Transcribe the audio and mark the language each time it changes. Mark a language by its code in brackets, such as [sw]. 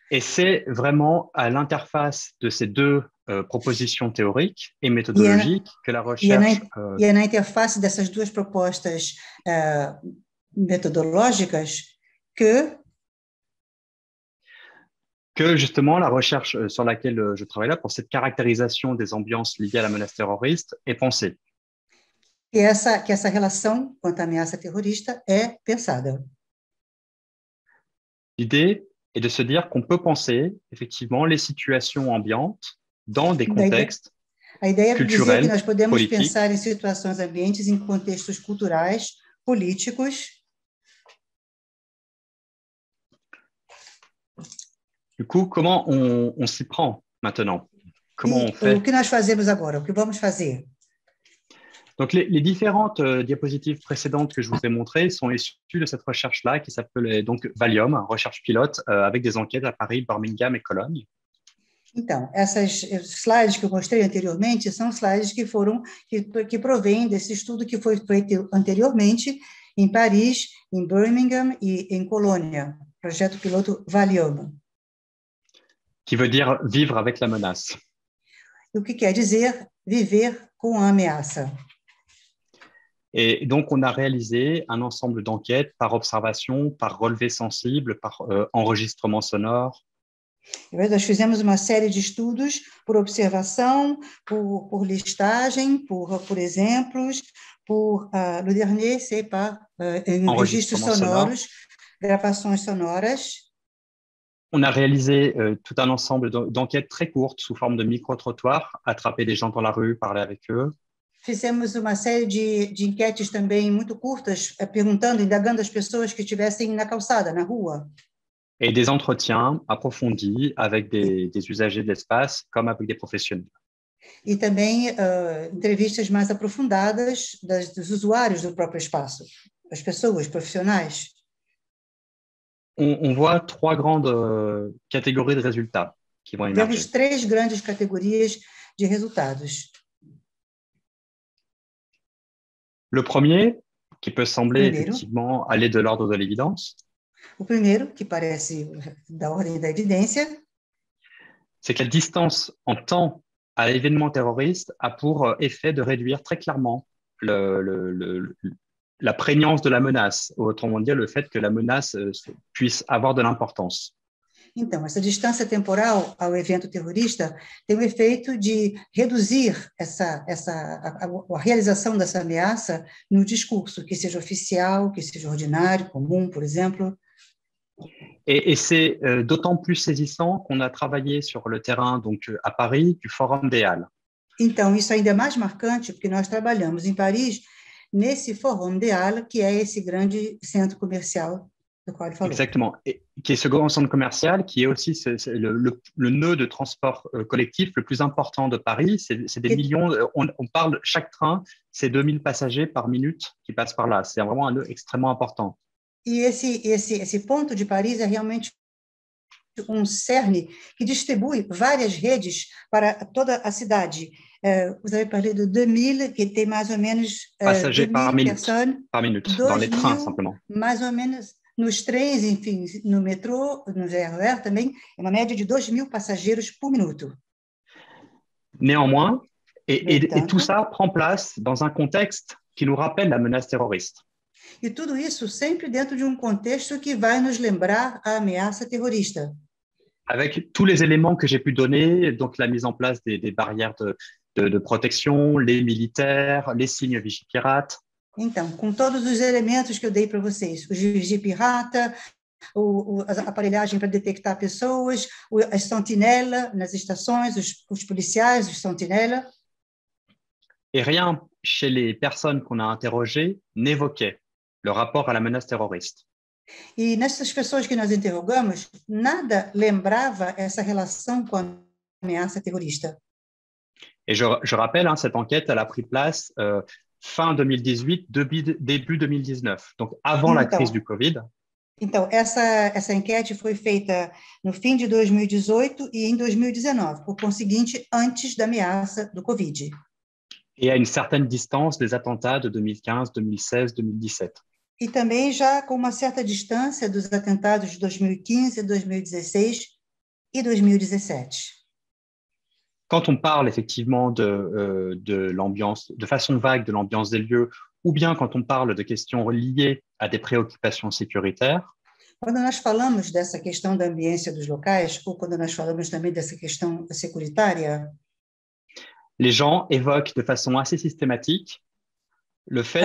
[fr] Et c'est vraiment à l'interface de ces deux propositions théoriques et méthodologiques que la recherche... [pt] E é na interface dessas duas propostas metodológicas que [fr] justement la recherche sur laquelle je travaille là, pour cette caractérisation des ambiances liées à la menace terroriste, est pensée. [pt] que essa relação quanto à ameaça terrorista é pensada. [fr] L'idée est de se dire qu'on peut penser effectivement les situations ambiantes dans des contextes [pt] a ideia é dizer que nós podemos [fr] politiques, [pt] pensar em situações ambientes em contextos culturais, políticos. [fr] Du coup, comment on s'y prend maintenant? Comment on fait? [pt] O que nós fazemos agora? O que vamos fazer? [fr] Donc, les différentes diapositives précédentes que je vous ai montrées sont issues de cette recherche-là qui s'appelait donc Valium, recherche pilote, avec des enquêtes à Paris, Birmingham et Cologne. [pt] Então, essas slides que eu mostrei anteriormente são slides que provêm desse estudo que foi feito anteriormente em Paris, em Birmingham e em Colônia, projeto piloto Valium. [fr] Qui veut dire vivre avec la menace. [pt] E o que quer dizer viver com a ameaça. [fr] Et donc, on a réalisé un ensemble d'enquêtes par observation, par relevé sensible, par enregistrement sonore. [pt] Nós fizemos uma série de estudos por observação, por listagem, por exemplos, [fr] le dernier, c'est [pt] par registros sonoros, gravações sonoras. [fr] On a réalisé tout un ensemble d'enquêtes très courtes sous forme de micro-trottoirs, attraper des gens dans la rue, parler avec eux. [pt] Fizemos uma série de enquetes também muito curtas, perguntando, indagando as pessoas que estivessem na calçada, na rua. [fr] Et des entretiens approfondis avec des usagers de l'espace, comme avec des professionnels. [pt] E também entrevistas mais aprofundadas dos usuários do próprio espaço, as pessoas, profissionais. [fr] On voit trois grandes catégories de résultats qui vont émerger. [pt] Vemos três grandes categorias de resultados. [fr] Le premier, qui peut sembler [pt] Primeiro. [fr] effectivement aller de l'ordre de l'évidence, [pt] O primeiro, que parece da ordem da evidência, [fr] c'est que la distance en temps à l'événement terroriste a pour effet de réduire très clairement la prégnance de la menace, autrement dit le fait que la menace puisse avoir de l'importance. [pt] Então, essa distância temporal ao evento terrorista tem o efeito de reduzir a realização dessa ameaça no discurso, que seja oficial, que seja ordinário, comum, por exemplo. [fr] Et c'est d'autant plus saisissant qu'on a travaillé sur le terrain donc à Paris du Forum des Halles. [pt] Então, isso ainda é mais marcante, porque nós trabalhamos em Paris nesse Forum des Halles, que é esse grande centro comercial do qual ele falou. [fr] Exactement, et qui est ce grand centre commercial, qui est aussi le nœud de transport collectif le plus important de Paris. C'est des millions, on parle, chaque train, c'est 2000 passagers par minute qui passent par là. C'est vraiment un nœud extrêmement important. [pt] E esse ponto de Paris é realmente cerne que distribui várias redes para toda a cidade. [fr] Vous avez parlé de 2000, [pt] que tem mais ou menos [fr] passagers par minute, dans les trains [pt] 2000, [fr] simplement. [pt] Mais ou menos nos trens, enfim, no metrô, no RER também, é uma média de 2000 passageiros por minuto. [fr] Néanmoins, et tout ça prend place dans un contexte qui nous rappelle la menace terroriste. [pt] E tudo isso sempre dentro de contexto que vai nos lembrar a ameaça terrorista. [fr] Avec tous les éléments que j'ai pu donner, donc la mise en place des barrières de protection, les militaires, les signes Vigipirate. [pt] Então, com todos os elementos que eu dei para vocês, o Vigipirata, a aparelhagem para detectar pessoas, a sentinela nas estações, os policiais, os sentinela. [fr] Et rien chez les personnes qu'on a interrogées n'évoquait le rapport à la menace terroriste. [pt] E nessas pessoas que nós interrogamos, nada lembrava essa relação com a ameaça terrorista. [fr] Et je rappelle, cette enquête, elle a pris place fin 2018, début 2019, donc avant la crise du Covid. [pt] Então, essa enquete foi feita no fim de 2018 e em 2019, por conseguinte, antes da ameaça do Covid. [fr] Et à une certaine distance des attentats de 2015, 2016, 2017. [pt] E também já com uma certa distância dos atentados de 2015, 2016 e 2017. [fr] Quand on parle effectivement de l'ambiance, de façon vague de l'ambiance des lieux, ou bien quand on parle de questions liées à des préoccupations sécuritaires, [pt] quando nós falamos dessa questão da ambiência dos locais, ou quando nós falamos também dessa questão securitária, [fr] les gens évoquent de façon assez systématique le fait